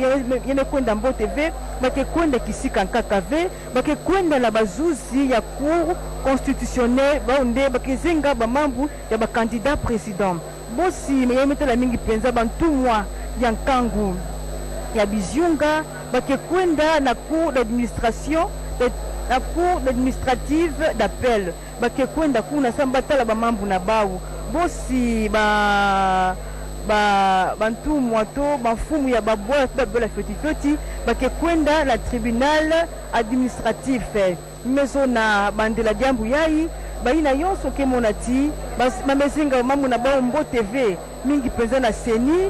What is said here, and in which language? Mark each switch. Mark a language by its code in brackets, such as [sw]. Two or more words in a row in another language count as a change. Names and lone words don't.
[kg] yene kwenda mbote ve bake kwenda kisika nkaka ve bake kwenda na bazuzi ya [fr] cour constitutionnel [kg] bao nde bakezenga bamambu ya bakandida president bosi meyemetela mingi penza bantumwa ya nkangu ya biziunga bake kwenda na [fr] cour d'administration la cour administrative d'appel [kg] bake kwenda kuna samba tala bamambu na bao bosi bantumwa to bafumu ya babola babola fetifeti bake kwenda na [fr] tribunal administratif [kg] meso na bandela diambu yayi baina yonso ke monati bamezinga mamu na bao mbo TV mingi penza na seni